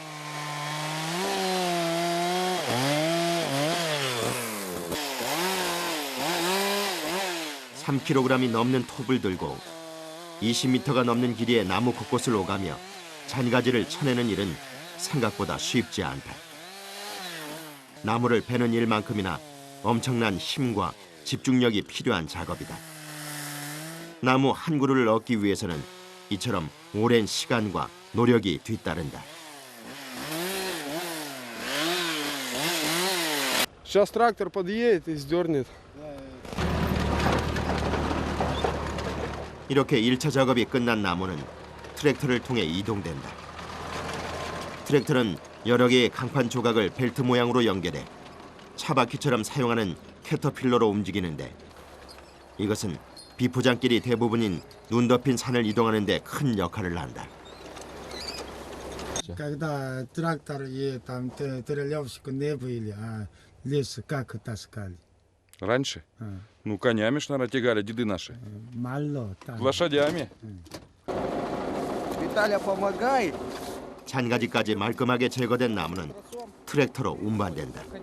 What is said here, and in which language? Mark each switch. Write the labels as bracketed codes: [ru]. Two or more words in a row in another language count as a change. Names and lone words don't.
[ko] (3kg이) 넘는 톱을 들고 20m가 넘는 길이의 나무 곳곳을 오가며 잔가지를 쳐내는 일은 생각보다 쉽지 않다. 나무를 베는 일만큼이나 엄청난 힘과 집중력이 필요한 작업이다. 나무 한 그루를 얻기 위해서는 이처럼 오랜 시간과 노력이 뒤따른다. [ru] Сейчас трактор подъедет и сдернет. [ko] 이렇게 1차 작업이 끝난 나무는 트랙터를 통해 이동된다. 트랙터는 여러 개의 강판 조각을 벨트 모양으로 연결해 차바퀴처럼 사용하는 캐터필러로 움직이는데 이것은 비포장길이 대부분인 눈 덮인 산을 이동하는 데 큰 역할을 한다. [ru] Когда трактор и там трелевщик не были, а лес как таскали? Раньше? Ну, конями ж, наверное, тягали деды наши. Мало там. Лошадями. Виталя помогает. [ko] 잔가지까지 말끔하게 제거된 나무는 트랙터로 운반된다.